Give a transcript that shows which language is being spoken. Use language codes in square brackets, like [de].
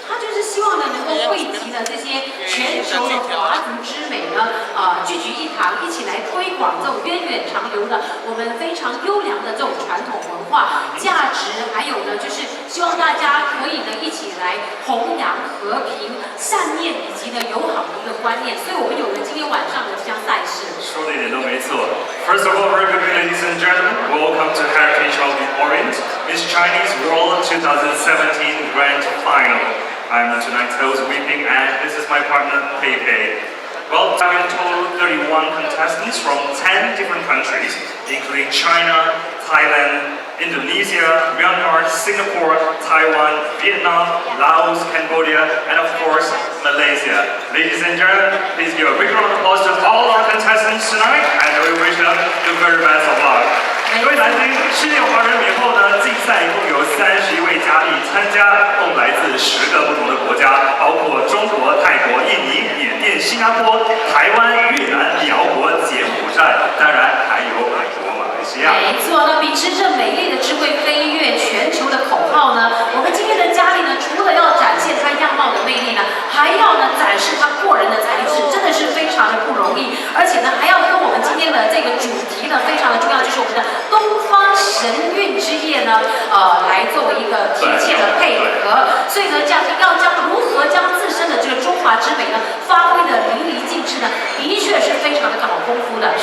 [zh] 他就是希望呢，能够汇集了这些全球的华族之美呢，聚集一堂，一起来推广这种源远长流的我们非常优良的这种传统文化价值，还有呢，就是希望大家可以呢一起来弘扬和平、善念以及呢友好的一个观念。所以我们有了今天晚上的这项赛事。说的一点都没错。 [en] First of all, very good evening, ladies and gentlemen. Welcome to Heritage of the Orient, Miss Chinese World 2017 Grand Final. I'm tonight's host, Weeping, and this is my partner, Pei Pei. Well, we have in total 31 contestants from 10 different countries, including China, Thailand, Indonesia, Myanmar, Singapore, Taiwan, Vietnam, Laos, Cambodia, and of course, Malaysia. Ladies and gentlemen, please give a big round of applause to all our contestants tonight, and we wish them the very best of luck. [zh] 各位来宾，世界华人美后呢竞赛一共有31位佳丽参加，共来自10个不同的国家，包括中国、泰国、印尼、缅甸、新加坡、台湾、越南、辽国、柬埔寨，当然还有美国、马来西亚。没错，那秉持着美丽的智慧飞跃全球的口号呢，我们今天的佳丽呢，除了要展现她样貌的魅力呢，还要呢展示她过人的才智，真的是非常的不容易，而且呢还要跟我们今天的这个主题呢非常的重要，就是我们的东方神韵之夜呢，来作为一个贴切的配合，所以呢，要将如何将自身的这个中华之美呢，发挥的淋漓尽致呢，的确是非常的搞功夫的。